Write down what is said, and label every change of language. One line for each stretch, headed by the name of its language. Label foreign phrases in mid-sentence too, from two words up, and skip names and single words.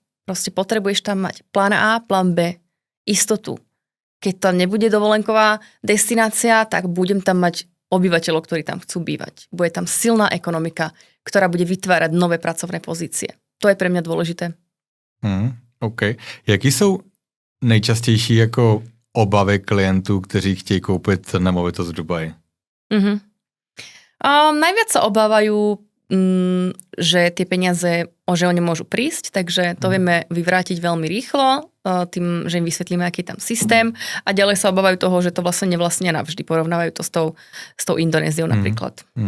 Slovak: Proste potrebuješ tam mať plán A, plán B, istotu. Keď tam nebude dovolenková destinácia, tak budem tam mať obyvateľov, ktorí tam chcú bývať. Bude tam silná ekonomika, ktorá bude vytvárať nové pracovné pozície. To je pre mňa dôležité. OK.
Czech: Jaký jsou nejčastější jako obavy klientů, kteří chtějí koupit nemovitost v Dubaji?
Slovak: Najviac sa obávajú, že tie peniaze, že oni môžu prísť, takže to vieme vyvrátiť veľmi rýchlo, tým, že im vysvetlíme, aký je tam systém a ďalej sa obávajú toho, že to vlastne nevlastnia navždy. Porovnávajú to s tou Indonéziou napríklad.